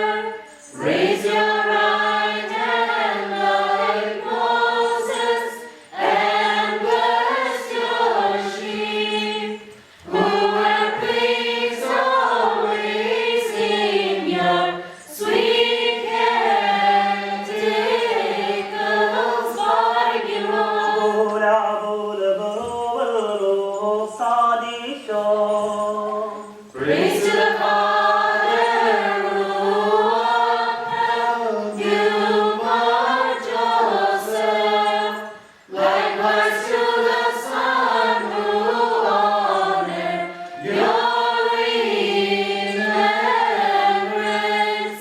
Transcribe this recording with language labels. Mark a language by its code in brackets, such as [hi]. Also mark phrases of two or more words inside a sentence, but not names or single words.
[en] Raise your right hand like Moses and bless your sheep, who are pleased always in your sweet canticles like you are. [syc] Bola bola bolo Kadisho. [en] Praise to the Father who upheld you, my Joseph. Likewise to the Son who honored your remembrance.